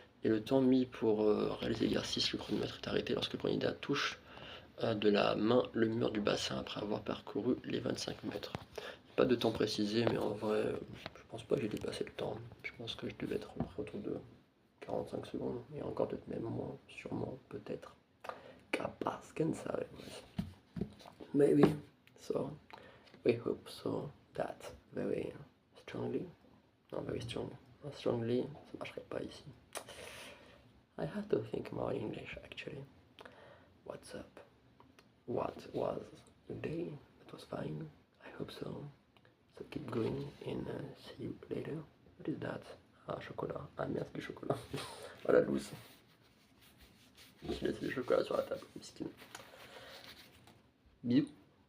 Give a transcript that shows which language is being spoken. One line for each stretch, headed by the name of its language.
French: Et le temps mis pour réaliser l'exercice, le chronomètre est arrêté lorsque le candidat touche de la main le mur du bassin après avoir parcouru les 25 mètres. Pas de temps précisé, mais en vrai, je pense pas que j'ai dépassé le temps. Je pense que je devais être autour de 45 secondes, et encore peut-être même moins, sûrement, peut-être.
Spanish: Capaz, quién sabe.
English: Maybe. So, we hope so that very strongly.
French: Non,
English: very strong.
French: Strongly, ça marcherait pas ici.
English: I have to think more English actually. What's up? What was your day? It was fine. I hope so. So keep going and see you later. What is that? Ah, chocolat.
French: Ah merde, c'est du chocolat. Oh la loose. J'ai laissé du chocolat sur la table, miskin. Bisous.